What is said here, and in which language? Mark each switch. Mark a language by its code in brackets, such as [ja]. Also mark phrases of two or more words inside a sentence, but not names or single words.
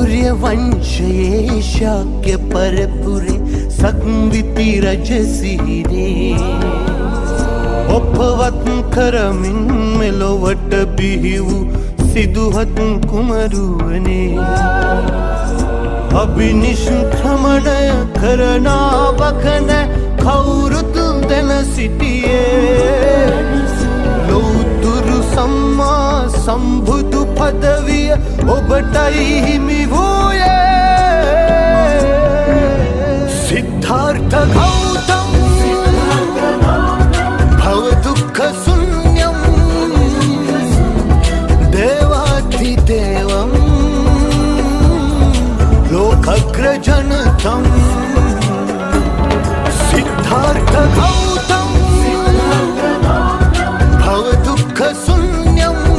[si] වංශයේ ශාක්‍ය පරපුරේ සංවිත රජසිරේ ඔපවත් කරමින් මෙලොවට බිහි වූ සිදුහත් කුමරුවනේ අභිනිෂ්ක්‍රමණය කරනා වකන කවුරුත් දැන සිටියේ ලෞතුරු සම්මා සම්බුදු පදවිය ඔබටයි හිමි [sa] වූයේ සිද්ධාර්ථ ගෞතම भव दुःख शून्यं देवाधिदेवं लोकग्रजनतं सिद्धार्थ गौतम भव दुःख शून्यं